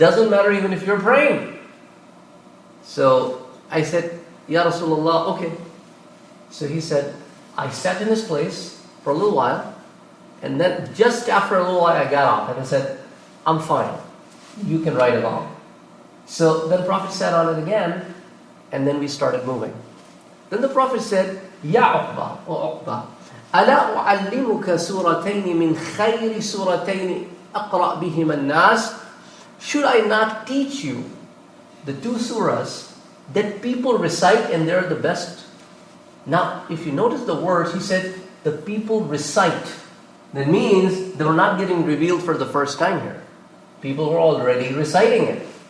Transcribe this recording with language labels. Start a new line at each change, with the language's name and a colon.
English: Doesn't matter even if you're praying. So I said, Ya Rasulullah, okay. So he said, I sat in this place for a little while, and then just after a little while I got off and I said, I'm fine. You can ride along. So then Prophet sat on it again, and then we started moving. Then the Prophet said, Ya Uqba, O Uqba,
Arabic: ألا أعلمك سورتين من خير سورتين أقرأ بهما الناس?
English: Should I not teach you the two surahs that people recite and they're the best? Now, if you notice the words, he said, the people recite. That means they were not getting revealed for the first time here. People were already reciting it.